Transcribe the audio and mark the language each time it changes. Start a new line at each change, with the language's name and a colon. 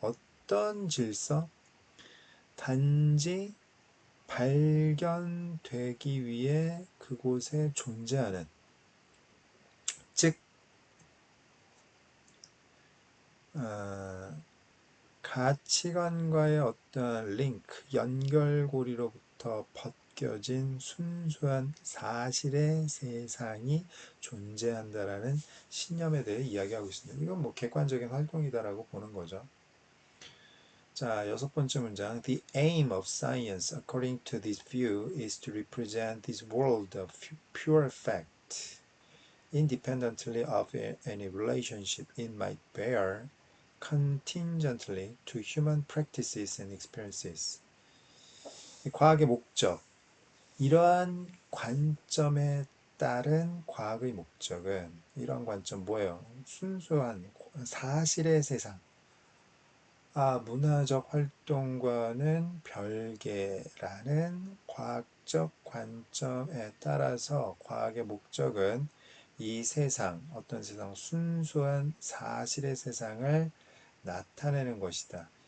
Korean: 어떤 질서? 단지 발견되기 위해 그곳에 존재하는 즉 가치관과의 어떤 링크, 연결고리로부터 벗겨진 순수한 사실의 세상이 존재한다라는 신념에 대해 이야기하고 있습니다. 이건 뭐 객관적인 활동이다라고 보는 거죠. 자, 여섯 번째 문장.
English: The aim of science, according to this view, is to represent this world of pure fact, independently of any relationship it might bear, contingently to human practices and experiences.
Korean: 과학의 목적, 이러한 관점에 따른 과학의 목적은 이러한 관점 뭐예요? 순수한 사실의 세상, 문화적 활동과는 별개라는 과학적 관점에 따라서 과학의 목적은 이 세상, 어떤 세상, 순수한 사실의 세상을 나타내는 것이다.